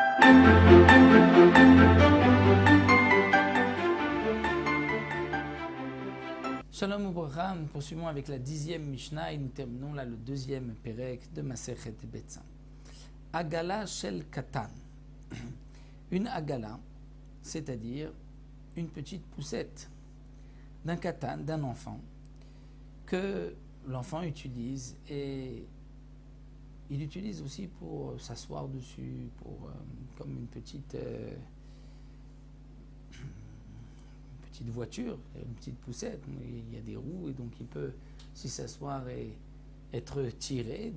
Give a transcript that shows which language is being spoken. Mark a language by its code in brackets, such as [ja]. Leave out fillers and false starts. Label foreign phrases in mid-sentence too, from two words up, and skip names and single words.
[he] שלום וברכה, [fr] nous poursuivons avec la 10e Mishnah et nous terminons là le 2e Perek de [he] מסכת ביצה. עגלה של קטן. [fr] Une agala, c'est-à-dire une petite poussette d'un katan, d'un enfant, que l'enfant utilise et il utilise aussi pour s'asseoir dessus, comme une petite voiture, une petite poussette, il y a des roues et donc il peut s'y s'asseoir et être tiré.